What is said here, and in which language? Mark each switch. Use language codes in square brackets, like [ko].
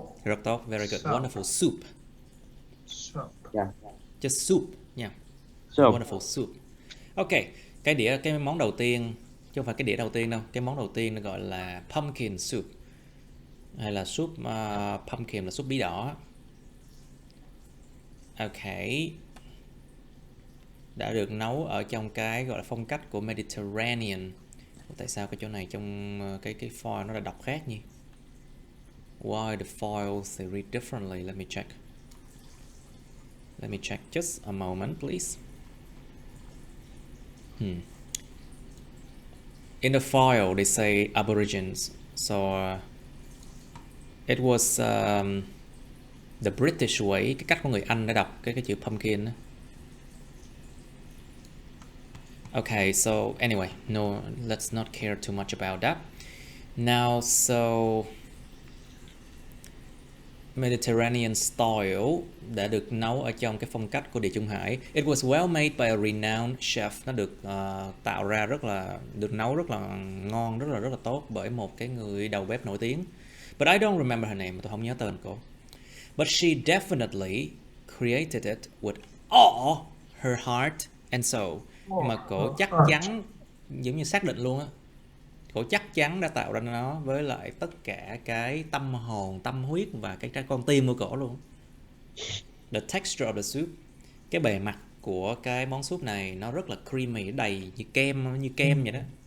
[vi] Rất tốt, [en] very good, wonderful soup. Yeah. Just soup nha. Soup. Wonderful soup. [vi] Ok, cái món đầu tiên, chứ không phải cái đĩa đầu tiên đâu. Cái món đầu tiên nó gọi là pumpkin soup, hay là súp pumpkin là súp bí đỏ. Ok, đã được nấu ở trong cái gọi là phong cách của Mediterranean. Tại sao cái chỗ này trong cái file nó đã đọc khác nhỉ? [en] Why the files they read differently? Let me check just a moment, please. In the file they say Aborigines, so it was the British way, [vi] cái cách của người Anh đã đọc cái chữ pumpkin. [en] Okay, so anyway, no, let's not care too much about that. Now, so Mediterranean style [vi] đã được nấu ở trong cái phong cách của Địa Trung Hải. [en] It was well made by a renowned chef. [vi] Nó được tạo ra được nấu rất là ngon, rất là tốt bởi một cái người đầu bếp nổi tiếng. [en] But I don't remember her name, [vi] tôi không nhớ tên cô. [en] But she definitely created it with all her heart and soul. [vi] Nhưng mà cổ chắc chắn, giống như xác định luôn á, cổ chắc chắn đã tạo ra nó với lại tất cả cái tâm hồn, tâm huyết và cái con tim của cổ luôn. [en] The texture of the soup, [vi] cái bề mặt của cái món súp này nó rất là creamy, đầy như kem vậy đó.